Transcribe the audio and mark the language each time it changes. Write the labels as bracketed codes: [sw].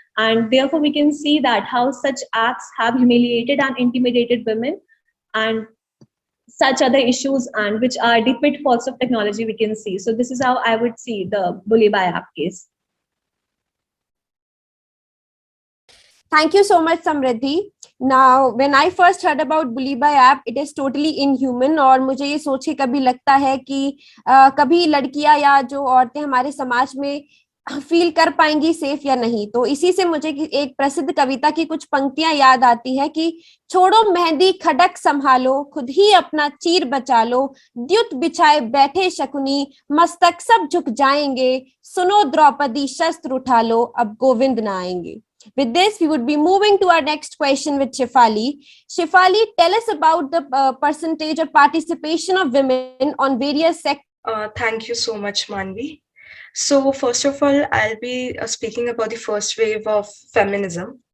[en] And therefore, we can see that how such acts have humiliated and intimidated women, and such other issues, and which are the pitfalls of technology we can see. So this is how I would see the bully by app case. Thank you so much, Samriddhi. Now, when I first heard about bully by app, it is totally inhuman. [hi] और मुझे ये सोच के कभी लगता है कि कभी लड़कियां या जो औरतें हमारे समाज में फील कर पाएंगी सेफ या नहीं। तो इसी से मुझे एक प्रसिद्ध कविता की कुछ पंक्तियां याद आती है कि छोड़ो मेहंदी खडक संभालो, खुद ही अपना चीर बचा लो, द्युत बिछाए बैठे शकुनी, मस्तक सब झुक जाएंगे, सुनो द्रौपदी शस्त्र उठा लो, अब गोविंद न आएंगे। [en] With this, we would be moving to our next question with Shefali. Shefali, tell us about the percentage of participation of women on various sectors. Thank you so much, Manvi. So first of all, I'll be speaking about the first wave of feminism.